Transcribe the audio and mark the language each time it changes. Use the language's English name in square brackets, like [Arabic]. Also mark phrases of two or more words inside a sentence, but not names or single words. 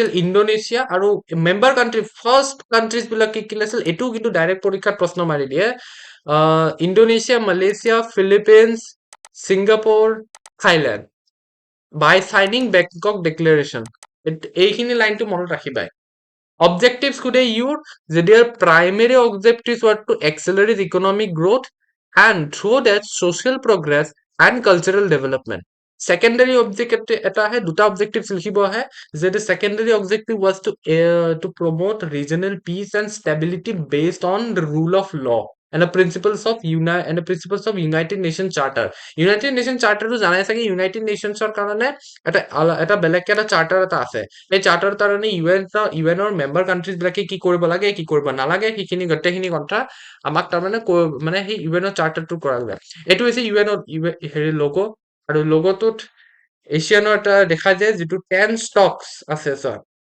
[Assamese] ইণ্ডোনেছিয়া আৰু [English] member country first countries [Assamese] বিলাক কি আছিল এইটো কিন্তু ডাইৰেক্ট পৰীক্ষাত প্ৰশ্ন মাৰি দিয়ে ইণ্ডোনেছিয়া মালয়েছিয়া ফিলিপিনছ ছিংগাপুৰ থাইলেণ্ড [English] by signing [Assamese] বেংকক ডিক্লেৰেশ্যন এইখিনি লাইনটো মনত ৰাখিবাই [English] Objectives could use their primary objectives were to accelerate economic growth and through that social progress and cultural development. Secondary objective [Assamese] এটা আহে দুটা [English] objectives [Assamese] লিখিব আহে যে [English] the secondary objective was to promote regional peace and stability based on the rule of law and the principles of United Nations Charter. [Assamese] United Nations Charter টো জানাই চাগে United Nations ৰ কাৰণে এটা বেলেগকে এটা চাৰ্টাৰ এটা আছে এই চাৰ্টাৰ কাৰণে ইউএনৰ [English] member countries [Assamese] বিলাকে কি কৰিব লাগে কি কৰিব নালাগে সেইখিনি গোটেইখিনি কথা আমাক তাৰমানে মানে সেই ইউএনৰ চাৰ্টাৰটো কৰা যায় এইটো হৈছে ইউএনৰ হেৰি লোগো আৰু লোগোটোত এছিয়ানৰ এটা দেখা যায় যিটো 10 ষ্টকছ আছে চোৱা